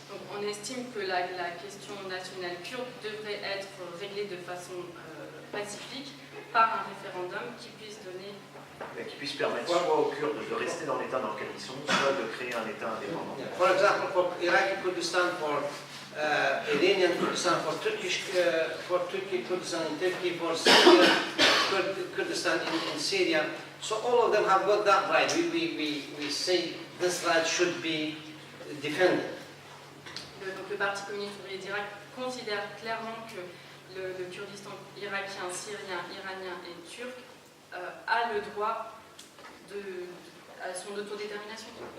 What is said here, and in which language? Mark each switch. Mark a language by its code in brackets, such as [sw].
[fr] Donc, on estime que la question nationale kurde devrait être réglée de façon pacifique par un référendum qui puisse donner Qui puisse permettre soit aux Kurdes de rester dans l'état dans lequel ils sont, soit de créer un état indépendant. [en] Yeah. For example, for Iraqi Kurdistan, for Iranian Kurdistan, for Turkey Kurdistan in Turkey, for Syria Kurdistan in Syria. So all of them have got that right. We say this right should be defended. [fr] Donc le Parti communiste ouvrier d'Irak considère clairement que le Kurdistan irakien, syrien, iranien et turc a le droit à son autodétermination.